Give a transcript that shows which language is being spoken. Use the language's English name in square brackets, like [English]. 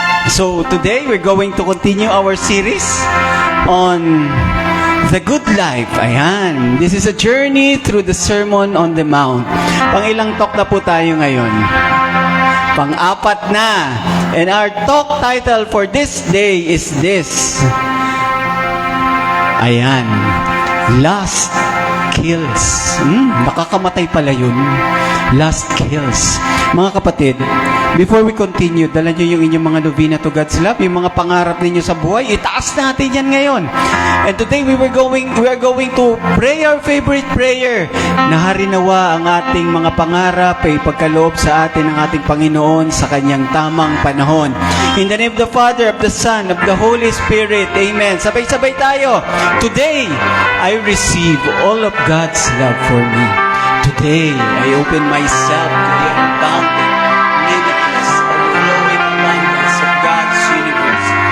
[English] So today we're going to continue our series on the good life. Ayan. This is a journey through the Sermon on the Mount. [Filipino] Pangilang talk na po tayo ngayon? Pang-apat na. [English] And our talk title for this day is this. Ayan. Lust kills. [Filipino] Nakakamatay pala yun. [English] Lust kills. [Filipino] Mga kapatid, [English] before we continue, [Filipino] dala nyo yung inyong mga novena to God's love, yung mga pangarap ninyo sa buhay, itaas natin yan ngayon. [English] And today we are going to pray our favorite prayer. [Filipino] Naharinawa ang ating mga pangarap ay pagkaloob sa atin ng ating Panginoon sa kanyang tamang panahon. [English] In the name of the Father, of the Son, of the Holy Spirit. Amen. [Filipino] Sabay-sabay tayo. [English] Today, I receive all of God's love for me. Today, I open myself to the unbounded, limitless, overflowing abundance of God's universe.